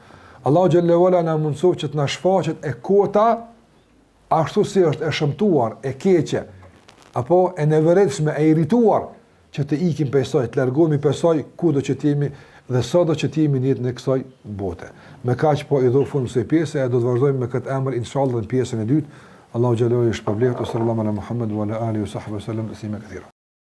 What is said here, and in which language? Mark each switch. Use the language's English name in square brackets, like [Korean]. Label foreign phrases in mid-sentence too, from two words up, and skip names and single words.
[Arabic] الله جل وعلا [Albanian] na mëson që të na shfaqet e kota ashtu si është e shëmtuar, e keqe, apo e nevoritshme, e irrituar, që të ikim prej saj, të largohemi prej saj kudo që të jemi dhe sado që të jemi në jetën e kësaj bote. Me kaq po i do fund kësaj pjese, do të vazhdojmë me këtë emër inshallah në pjesën e dytë. [Arabic] الله جل وعلا shpërblet صلى الله على محمد وعلى آله وصحبه وسلم تسليما كثيرا.